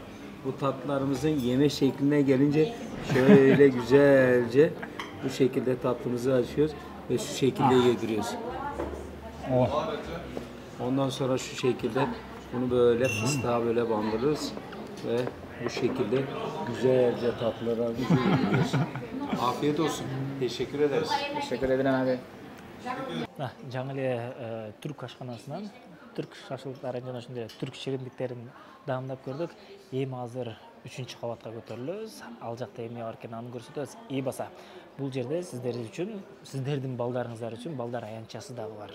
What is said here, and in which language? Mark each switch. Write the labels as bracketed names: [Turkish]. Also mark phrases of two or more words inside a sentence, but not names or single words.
[Turkish] Bu tatlılarımızın yeme şekline gelince şöyle güzelce bu şekilde tatlımızı açıyoruz ve şu şekilde yediriyoruz. Oh. Ondan sonra şu şekilde bunu böyle fıstığa böyle bandırırız ve bu şekilde güzelce tatlılarımızı yediriyoruz. Afiyet olsun. Teşekkür ederiz. Teşekkür ederim abi. [Kyrgyz] Жаңы эле түрк ашканасынан түрк шашлыктарын жана ошондой түрк шириндиктерин даамдап көрдүк. Эми азыр 3-кабатка көтөрүлөбүз. Ал жакта эмне бар экенин аны көрсөтөбүз. И баса, бул жерде сиздер үчүн, сиздердин балдарыңыздар үчүн балдар аянтчасы дагы бар.